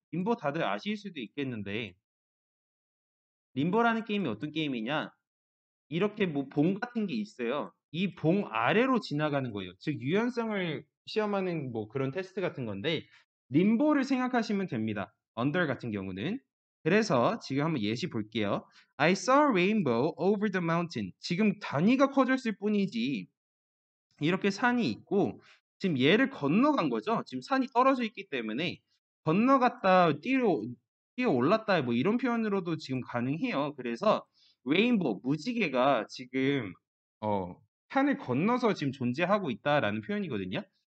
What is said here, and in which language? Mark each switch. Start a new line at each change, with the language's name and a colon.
Korean: 림보 다들 아실 수도 있겠는데 림보라는 게임이 어떤 게임이냐? 이렇게 뭐 봉 같은 게 있어요. 이 봉 아래로 지나가는 거예요. 즉 유연성을 시험하는 뭐 그런 테스트 같은 건데 림보를 생각하시면 됩니다. under 같은 경우는. 그래서 지금 한번 예시 볼게요.
English: I saw a rainbow over the mountain.
Korean: 지금 단위가 커졌을 뿐이지 이렇게 산이 있고 지금 얘를 건너간 거죠. 지금 산이 떨어져 있기 때문에 건너갔다 뛰어 올랐다 뭐 이런 표현으로도 지금 가능해요. 그래서 레인보우 무지개가 지금 어 산을 건너서 지금 존재하고 있다라는 표현이거든요.